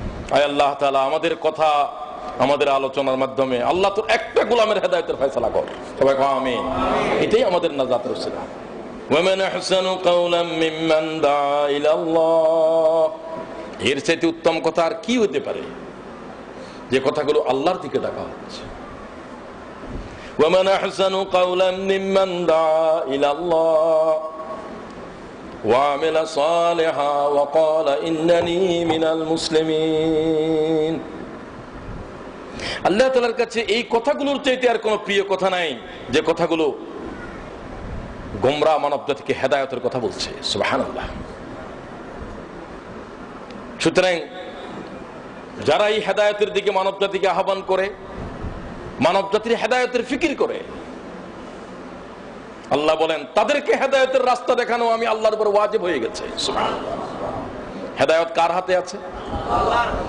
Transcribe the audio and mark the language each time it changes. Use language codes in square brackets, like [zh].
[bn] আয় আল্লাহ তাআলা, আমাদের কথা, আমাদের আলোচনার মাধ্যমে আল্লাহ তোর একটা গোলামের হেদায়েতের ফয়সালা কর। সবাই কও আমিন। এটাই আমাদের নাজাতের উসিলা। [ar] ওয়ামান আহসানু কাওলাম মিম্মান দাআ ইলাল্লাহ, [bn] এর চাইতে উত্তম কথা আর কি হতে পারে যে কথাগুলো আল্লাহর দিকে ডাকা হচ্ছে। [ar] ومن أحسن قولا ممن دعا إلى الله وعمل صالحا وقال إنني من المسلمين। [bn] আল্লাহ তাআলার কাছে এই কথাগুলোর চাইতে আর কোনো প্রিয় কথা নাই যে কথাগুলো গোমরাহ মানব জাতিকে হেদায়েতের কথা বলছে। সুবহানাল্লাহ। সুতরাং যারা এই হেদায়েতের দিকে মানব জাতিকে আহ্বান করে, মানব জাতির হেদায়েতের ফিকির করে, আল্লাহ বলেন তাদেরকে হেদায়েতের রাস্তা দেখানো আমি আল্লাহর উপর ওয়াজিব হয়ে গেছে। সুবহানাল্লাহ। হেদায়েত কার হাতে আছে? আল্লাহর।